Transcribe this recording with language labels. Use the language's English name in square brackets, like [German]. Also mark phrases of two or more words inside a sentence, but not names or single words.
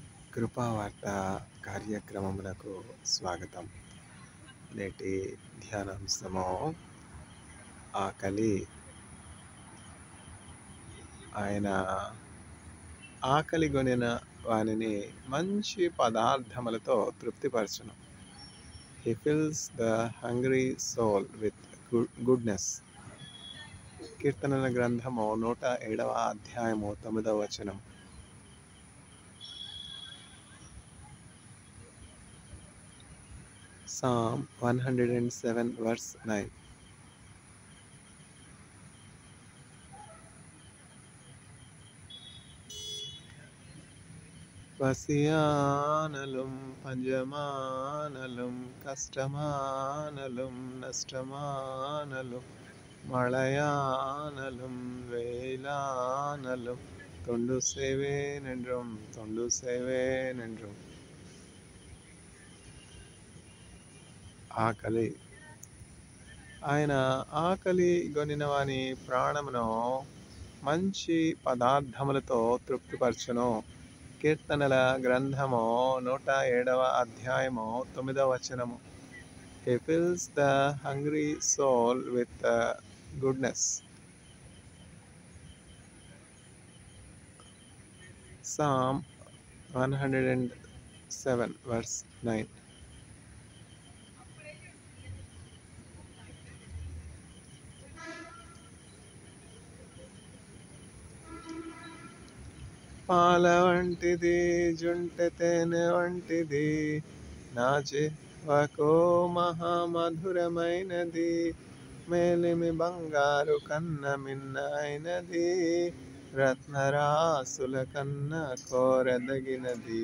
[Telugu] కృపావార్త కార్యక్రమములకు స్వాగతం. నేటి ధ్యానాంశము ఆకలి. ఆయన ఆకలిగొనిన వానిని మంచి పదార్థములతో తృప్తిపరచును. [English] He fills the hungry soul with goodness. [Telugu] కీర్తనల గ్రంథము 107వ అధ్యాయము 9వ వచనం. [English] Psalm 107 verse 9. [Tamil] பசியானலும் பஞ்சமானலும் கஷ்டமானலும் நஷ்டமானலும் மழையானலும் வெயிலானலும் தொண்டு செய்வேன் என்றும். [Telugu] ఆకలి. ఆయన ఆకలి గొనిన వాని ప్రాణమును మంచి పదార్థములతో తృప్తిపరచును. కీర్తనల గ్రంథము 107వ అధ్యాయము 9వ వచనము. [English] He fills the hungry soul with goodness. Psalm 107 verse 9. [Telugu] పాల వంటిది జుంటె తేనె వంటిది, నా జిహ్వకు మహామధురమైనది, మేలిమి బంగారు కన్న మిన్నైనది, రత్నరాసుల కన్న కోరదగినది.